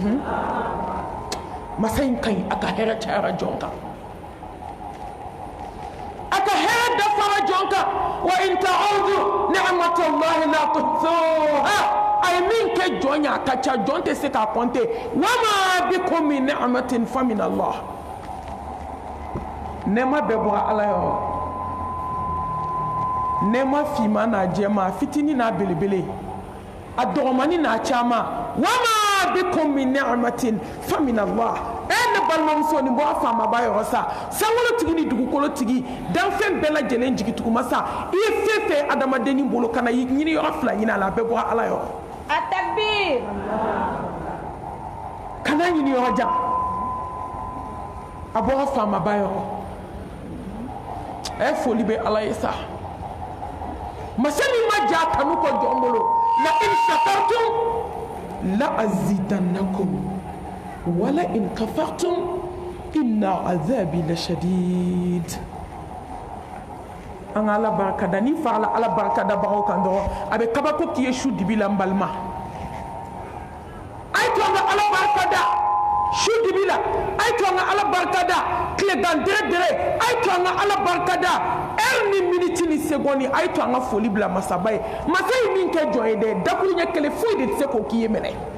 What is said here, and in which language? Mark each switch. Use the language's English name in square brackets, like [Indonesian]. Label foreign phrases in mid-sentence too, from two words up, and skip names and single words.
[Bambara] masa in ka ɲi a ka hɛrɛ cayara jɔn kan a ka hɛrɛ dafara jɔn kan [Arabic] وإن تعدوا نعمة الله لا تحصوها [Bambara] a ye min kɛ jɔn ye a ka ca jɔn tɛ se k'a compter [Arabic] وما بكم من نعمة فمن الله [Bambara] nɛɛma bɛɛ bɔra ala yɔrɔ nɛɛma finman n'a jɛman fitinin n'a belebele a dɔgɔmani n'a caman [Arabic] وما بكم من نعمة فمن الله [Bambara] ne balimamuso nin bɔra faamaba yɔrɔ sa sankolotigi ni dugukolotigi danfɛn bɛɛ lajɛlen jigituguma sa i ye fɛn fɛn adamadennin bolo kana ɲini yɔrɔ fila ɲini a la a bɛɛ bɔra ala yɔrɔ Atakbir kana ɲini yɔrɔ jan a bɔra faamaba yɔrɔ foli bɛ ala ye sa masa min ma ja kanu kɔ jɔn bolo la [Arabic] إن شكرتم لأزيدنكم ولا إن كفرتم إن عذابي لشديد [Bambara] an ala barkada ni fa ala barkada bagaw kan dɔrɔn a bɛ kabako k'i ye su dibi la n balima a ye to an ka ala barkada su dibi la a ye to an ka ala barkada tilegan dere a ye to an ka ala barkada heure ni minute ni seconde a ye to an ka foli bila masaba ye masa ye min kɛ jɔn ye dɛ dakuru ɲɛ kelen foyi de tɛ se k'o k'i ye minɛ